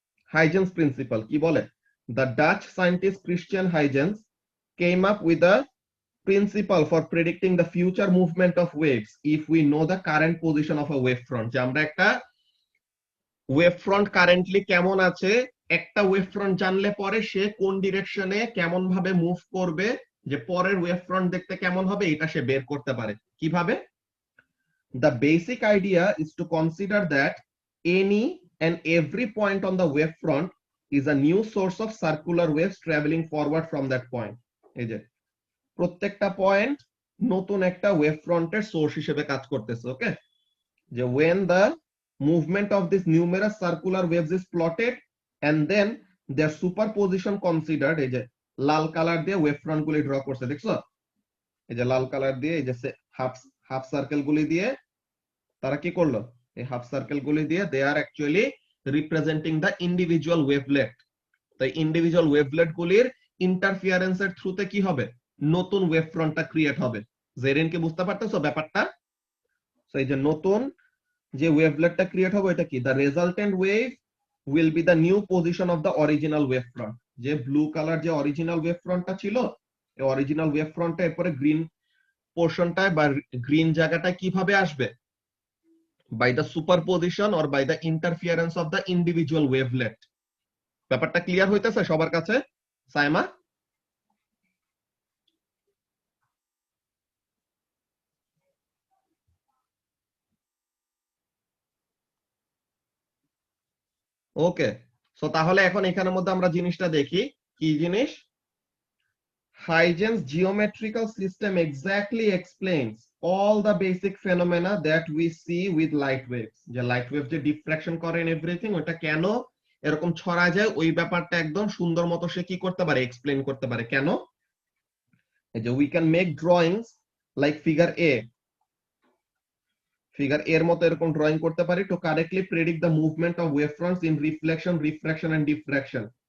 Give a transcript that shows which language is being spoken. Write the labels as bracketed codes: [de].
[bn] Huygens principal কি বলে? The Dutch scientist Christian Huygens [en] came up with a principle for predicting the future movement of waves if we know the current position of a wave front। [bn] যে আমরা একটা wave front currently কেমন আছে, একটা wave front জানলে পরে সে কোন ডিরেকশনে কেমন ভাবে মুভ করবে, যে পরের ওয়েভ ফ্রন্ট দেখতে কেমন হবে, এটা সে বের করতে পারে। কিভাবে? [en] The basic idea is to consider that any and every point on the wave front is a new source of circular waves traveling forward from that point। [bn] এই যে প্রত্যেকটা পয়েন্ট নতুন একটা ওয়েভ ফ্রন্টের সোর্স হিসেবে কাজ করতেছে। [en] okay, যে when the movement of this numerous circular waves is plotted and then their superposition considered, [bn] এই যে লাল কালার দিয়ে ওয়েভ ফ্রন্ট গুলি ড্র করছে, দেখছো? এই যে লাল কালার দিয়ে এই যে হাফ সার্কেল গুলি দিয়ে তারা কি করলো, এই হাফ সার্কেল গুলি দিয়ে [en] They are actually representing the individual wavelet. [bn] তো ইন্ডিভিজুয়াল ওয়েভলেট গুলির ইন্টারফিয়ারেন্সের থ্রুতে কি হবে, নতুন ওয়েভ ফ্রন্টটা ক্রিয়েট হবে। জেরিন কি বুঝতে পারতেছো ব্যাপারটা? তো এই যে নতুন যে ওয়েভলেটটা ক্রিয়েট হবে এটা কি, [en] The resultant wave will be the new position of the original wave front. [bn] যে ব্লু কালার যে অরিজিনাল ওয়েভ ফ্রন্টটা ছিল, এই অরিজিনাল ওয়েভ ফ্রন্টটা এরপরে গ্রিন পোর্শনটায় বা গ্রিন জায়গাটায় কিভাবে আসবে, [en] by the superposition or by the interference of the individual wavelet। [bn] ব্যাপারটা ক্লিয়ার হইতেছে সবার কাছে? সাইমা? ওকে, সো তাহলে এখন এখানের মধ্যে আমরা জিনিসটা দেখি, কি জিনিস? [en] Huygens geometrical system exactly explains all the basic phenomena that we see with light waves। [bn] যে লাইট ওয়েভ যে ডিফ্রাকশন করে এন্ড এভরিথিং, ওটা কেন এরকম ছড়া যায়, ওই ব্যাপারটা একদম সুন্দর মতো সে কি করতে পারে, এক্সপ্লেইন করতে পারে। কেন? [en] এই যে we can make drawings like figure A, [bn] figure এর মতো এরকম ড্রয়িং করতে পারি [en] To correctly predict the movement of wave fronts in reflection, refraction and diffraction.